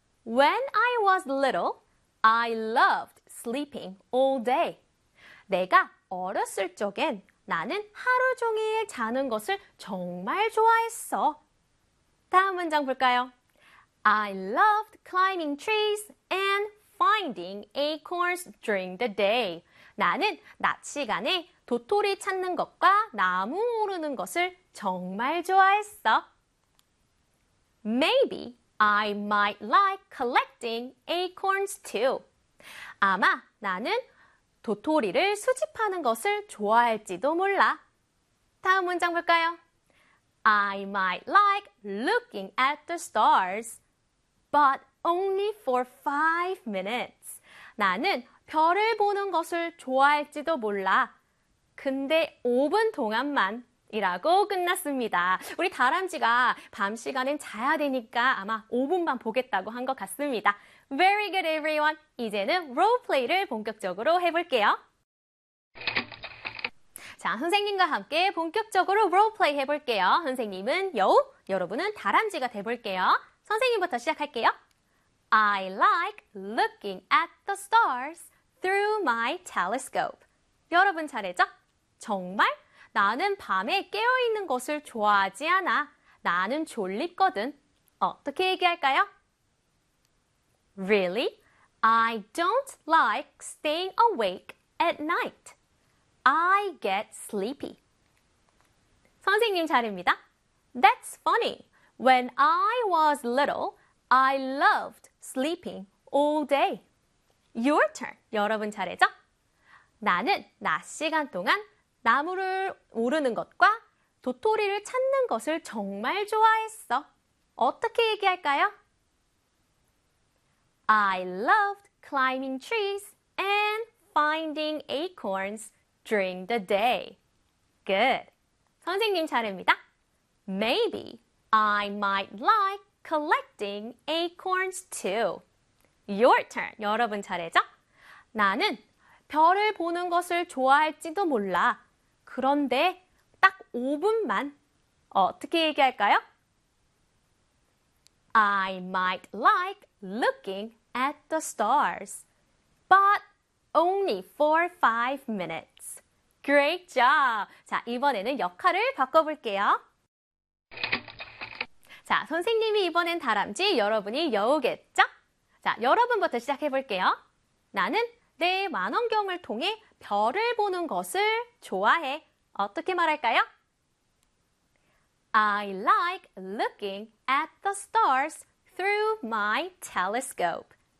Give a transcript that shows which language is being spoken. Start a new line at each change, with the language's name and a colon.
English: When I was little, I loved sleeping all day.
Korean: 내가 어렸을 적엔 나는 하루 종일 자는 것을 정말 좋아했어. 다음 문장 볼까요?
English: I loved climbing trees and finding acorns during the day.
Korean: 나는 낮 시간에 도토리 찾는 것과 나무 오르는 것을 정말 좋아했어.
English: Maybe I might like collecting acorns too.
Korean: 아마 나는 도토리를 수집하는 것을 좋아할지도 몰라. 다음 문장 볼까요?
English: I might like looking at the stars, but only for 5 minutes.
Korean: 나는 별을 보는 것을 좋아할지도 몰라. 근데 5분 동안만. 이라고 끝났습니다. 우리 다람쥐가 밤 시간엔 자야 되니까 아마 5분만 보겠다고 한 것 같습니다.
English: Very good, everyone.
Korean: 이제는 롤플레이를 본격적으로 해볼게요. 자, 선생님과 함께 본격적으로 롤플레이 해볼게요. 선생님은 여우, 여러분은 다람쥐가 돼볼게요. 선생님부터 시작할게요.
English: I like looking at the stars through my telescope.
Korean: 여러분 잘했죠? 정말? 나는 밤에 깨어있는 것을 좋아하지 않아. 나는 졸립거든. 어떻게 얘기할까요?
English: Really? I don't like staying awake at night. I get sleepy.
Korean: 선생님 잘입니다.
English: That's funny. When I was little, I loved sleeping all day. Your turn.
Korean: 여러분 잘했죠? 나는 낮 시간 동안 나무를 오르는 것과 도토리를 찾는 것을 정말 좋아했어. 어떻게 얘기할까요?
English: I loved climbing trees and finding acorns during the day. Good.
Korean: 선생님 잘입니다.
English: Maybe I might like collecting acorns too. Your turn.
Korean: 여러분 잘해죠? 나는 별을 보는 것을 좋아할지도 몰라. 그런데 딱 5분만 어떻게 얘기할까요?
English: I might like looking at the stars, but only for 5 minutes. Great job!
Korean: 자, 이번에는 역할을 바꿔볼게요. 자, 선생님이 이번엔 다람쥐, 여러분이 여우겠죠? 자, 여러분부터 시작해볼게요. 나는 내 망원경을 통해 별을 보는 것을 좋아해. 어떻게 말할까요?
English: I like looking at the stars through my telescope.